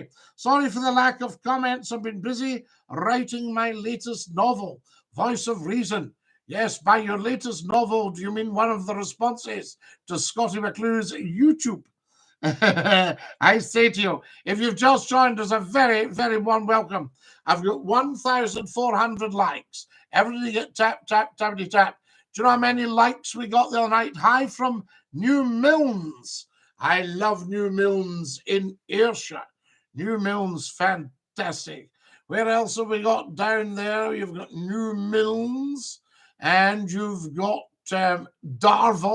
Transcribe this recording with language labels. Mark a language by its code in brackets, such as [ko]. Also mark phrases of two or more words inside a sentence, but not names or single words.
[en] Sorry for the lack of comments. I've been busy writing my latest novel, Voice of Reason. Yes, by your latest novel, do you mean one of the responses to Scottie McClue's YouTube? I say to you, if you've just joined us, a very, very warm welcome. I've got 1,400 likes. Everybody get tap, tap, tappity, tap. Do you know how many likes we got the other night? Hi from New Milnes. I love New Milnes in Ayrshire. New Milnes, fantastic. Where else have we got down there? You've got New Milnes and you've got Darvel.